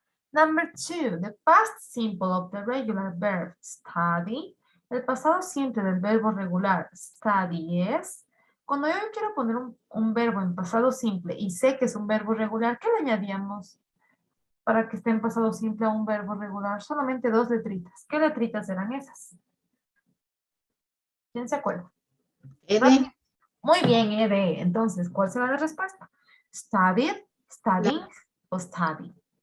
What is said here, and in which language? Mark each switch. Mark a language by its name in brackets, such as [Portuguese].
[English] Number 2, the past simple of the regular verb study. [Spanish] El pasado simple del verbo regular study es, cuando yo quiero poner un verbo en pasado simple y sé que es un verbo regular, ¿qué le añadíamos para que esté en pasado simple a un verbo regular? Solamente 2 letritas. ¿Qué letritas eran esas? ¿Quién se acuerda? Ed, Muy bien, ED. Entonces, ¿cuál será la respuesta? [English] Studied, studying o study.